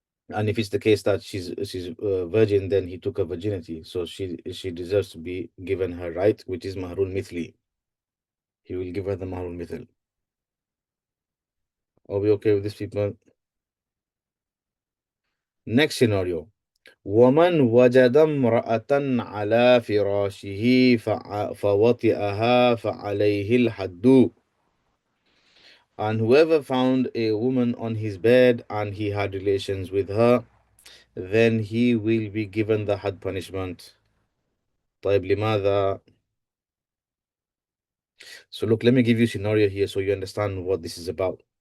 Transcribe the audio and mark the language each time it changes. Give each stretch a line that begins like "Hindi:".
English: And if it's the case that she's virgin, then he took her virginity. So she deserves to be given her right, which is mahrul mithli. He will give her the mahrul mithl. Are we okay with this, people? Next scenario.
Arabic: ومن وجد امرأة على فراشه فوطئها فعليه الحد.
English: And whoever found a woman on his bed and he had relations with her, then he will be given the had punishment.
Arabic: طيب لماذا؟
English: So look, let me give you a scenario here so you understand what this is about.